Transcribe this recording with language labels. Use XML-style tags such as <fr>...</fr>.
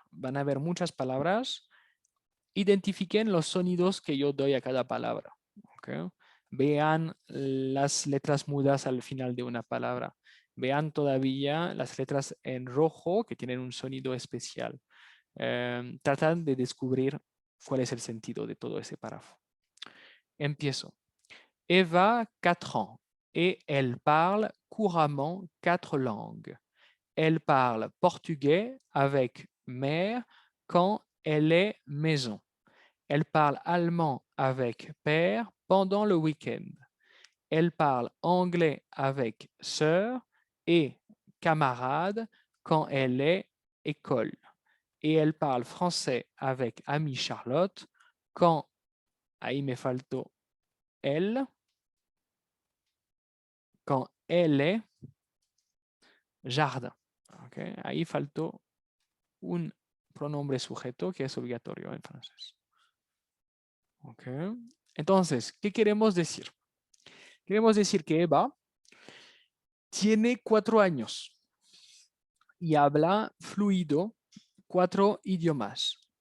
<es>Van a haber muchas palabras. Identifiquen los sonidos que yo doy a cada palabra. Okay. Vean las letras mudas al final de una palabra. Vean todavía las letras en rojo que tienen un sonido especial. Tratan de descubrir cuál es el sentido de todo ese párrafo. Empiezo.</es> <fr>Eva, 4 ans, et elle parle couramment 4 langues. Elle parle portugais avec mère quand elle est maison. Elle parle allemand avec père pendant le week-end. Elle parle anglais avec sœur et camarade quand elle est école. Et elle parle français avec amie Charlotte quand,</fr> <es>ahí me faltó elle,</es> <fr>quand elle est jardin. ¿Okay?</fr> <es>Ahí faltó un pronombre sujeto que es obligatorio en francés. ¿Okay? Entonces, ¿qué queremos decir? Queremos decir que Eva tiene 4 años y habla fluido 4 idiomas.</es>